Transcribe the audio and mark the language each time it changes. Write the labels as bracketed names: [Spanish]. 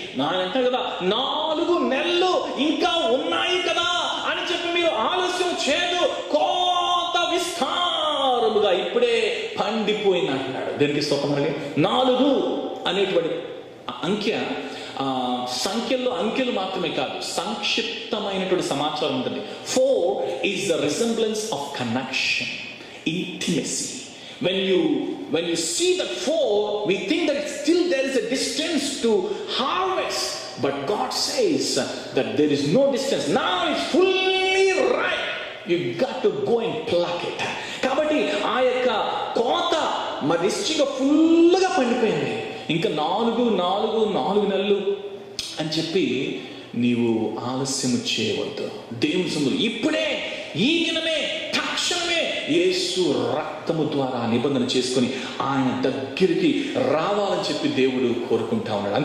[Telugu] నానంటే కదా 4 నెలలు ఇంకా ఉన్నాయి కదా అని చెప్పి మీరు ఆలస్యం చేయదు, కోత విస్తారముగా ఇప్పుడే పండిపోయింది అంటున్నాడు. దేనికి స్తోత్రమండి. 4 అనేటువంటి అంకె సంఖ్యల్లో అంకెలు మాత్రమే కాదు, సంక్షిప్తమైనటువంటి సమాచారం ఉంటుంది. [English] 4 is the resemblance of connection, intimacy. When you see that 4, we think that still there is a distance to harvest, but God says that there is no distance. Now it's fully ripe. You got to go and pluck it. [Telugu] కాబట్టి ఆ యొక్క కోత మరి నిశ్చయంగా ఫుల్గా పండిపోయింది. ఇంకా 4 నెలలు అని చెప్పి నీవు ఆలస్యం చేయవద్దు. దేవుని సన్నిధిలో ఇప్పుడే, ఈ దినమే, తక్షణమే యేసు రక్తము ద్వారా నిబంధన చేసుకొని ఆయన దగ్గరికి రావాలని చెప్పి దేవుడు కోరుకుంటా ఉన్నాడు.